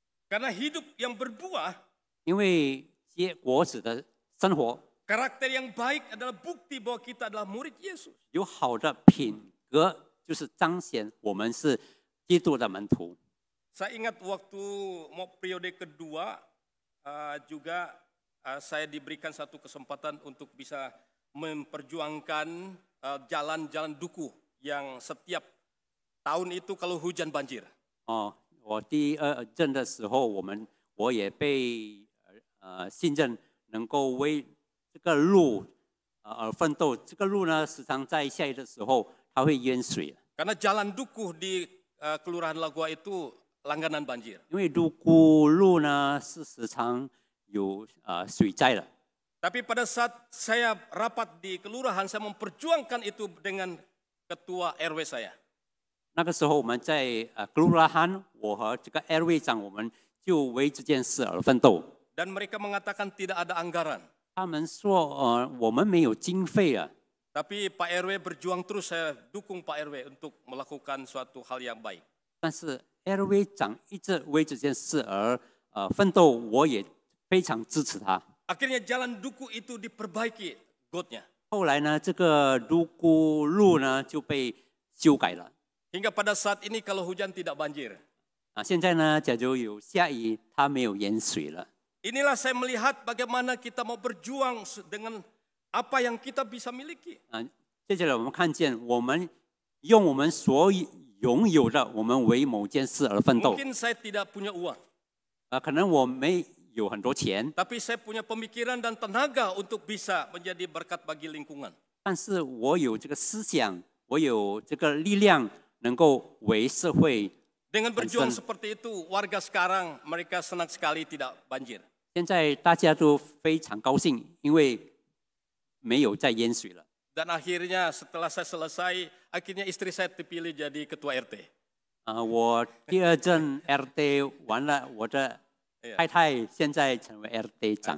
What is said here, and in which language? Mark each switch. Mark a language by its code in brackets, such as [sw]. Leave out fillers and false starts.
[id] Karena hidup yang berbuah, [zh] 因为结果子的生活 [id] karakter yang baik adalah bukti bahwa kita adalah murid Yesus. [zh] 有好的品格，就是彰显我们是基督的门徒。 [id] Saya ingat waktu mau periode kedua juga saya diberikan satu kesempatan untuk bisa memperjuangkan jalan-jalan duku yang setiap tahun itu kalau hujan banjir. [zh] 我第2任的时候，我也被信任，能够为这个路而奋斗。这个路呢，时常在下雨的时候，它会淹水。 [id] Karena jalan duku di Kelurahan Lagua itu langganan banjir. [zh] 因为独孤路呢是时常有水灾的。 [id] Tapi pada saat saya rapat di kelurahan, saya memperjuangkan itu dengan ketua RW saya. [zh] 那个时候我们在格鲁拉罕，我和这个 RW 长，我们就为这件事而奋斗。 [id] Dan mereka mengatakan tidak ada anggaran. [zh] 他们说我们没有经费啊， [id] Tapi Pak RW berjuang terus, saya dukung Pak RW untuk melakukan suatu hal yang baik. [zh] 但是 LV 长一直为这件事而奋斗，我也非常支持他。 [id] Akhirnya jalan duku itu diperbaiki gotnya. [zh] 后来呢，这个独孤路呢就被修改了。 [id] Hingga pada saat ini kalau hujan tidak banjir. [zh] 现在呢，假如有下雨，它没有淹水了。 [id] Inilah saya melihat bagaimana kita mau berjuang dengan apa yang kita bisa miliki. [zh] 接下来我们看见，我们用我们所拥有的，我们为某件事而奋斗。 [id] Mungkin saya tidak punya uang. [zh] 可能我没有很多钱， [id] Tapi saya punya pemikiran dan tenaga untuk bisa menjadi berkat bagi lingkungan. [zh] 但是我有这个思想，我有这个力量，能够为社会。 [id] Dengan berjuang seperti itu, warga sekarang mereka senang sekali tidak banjir. [zh] 现在大家都非常高兴，因为没有再淹水了。 [id] Dan akhirnya setelah saya selesai, akhirnya istri saya dipilih jadi ketua RT. [zh] 我第2任 RT 完了，我的太太现在成为 RT 长。